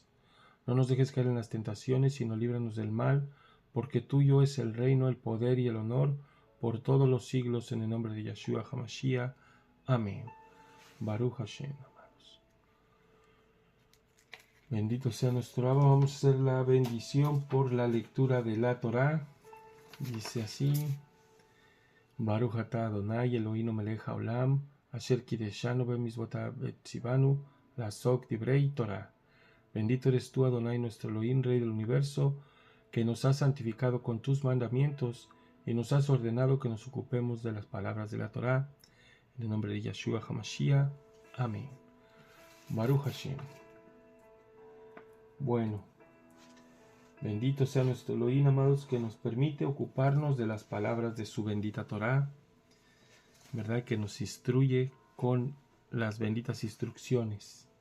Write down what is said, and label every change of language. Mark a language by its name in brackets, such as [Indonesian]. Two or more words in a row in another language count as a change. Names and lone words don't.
[Spanish] No nos dejes caer en las tentaciones, sino líbranos del mal, porque tuyo es el reino, el poder y el honor, por todos los siglos, en el nombre de Yahshua HaMashiach. Amén. [Hebrew] ברוך השם, [Spanish] amados. Bendito sea nuestro Abba. Vamos a hacer la bendición por la lectura de la Torá. Dice así: [Hebrew] ברוך אתה אדוני אלוהינו מלך העולם אשר קדשנו במצוותיו וצוונו לעסוק בדברי תורה. [Spanish] Bendito eres tú, Adonai, nuestro Elohim, Rey del universo, que nos has santificado con tus mandamientos y nos has ordenado que nos ocupemos de las palabras de la Torah. En el nombre de Yahshua HaMashiach. Amén. [Hebrew] ברוך השם. [Spanish] Bueno, bendito sea nuestro Elohim, amados, que nos permite ocuparnos de las palabras de su bendita Torá, ¿verdad?, que nos instruye con las benditas instrucciones.